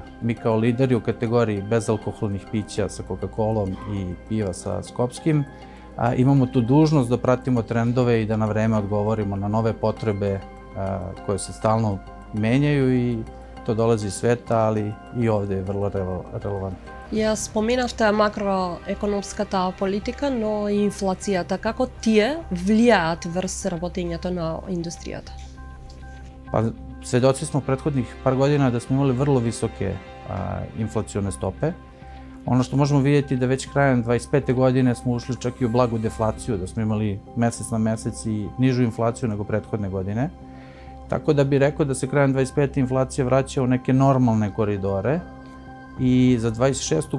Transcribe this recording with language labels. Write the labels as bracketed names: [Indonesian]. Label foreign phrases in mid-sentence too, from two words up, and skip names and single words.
[Serbian] Mi kao lideri u kategoriji bezalkoholnih pića sa Coca-Colom i piva sa Skopskim imamo tu dužnost da pratimo trendove i da na vreme odgovorimo na nove potrebe koje se stalno menjaju i to dolazi iz sveta, ali i ovde je vrlo relevantno. [Macedonian] Ја споменавте макроекономската политика, но и инфлацијата. Како тие влијаат врз работењето на индустријата? [Serbian] Pa, svedoci smo prethodnih par godina da smo imali vrlo visoke inflacione stope. Ono što možemo vidjeti da već krajem 25. godine smo ušli čak i u blagu deflaciju, da smo imali mesec na mesec i nižu inflaciju nego prethodne godine. Tako da bih rekao da se krajem 25. inflacija vraća u neke normalne koridore i za 26.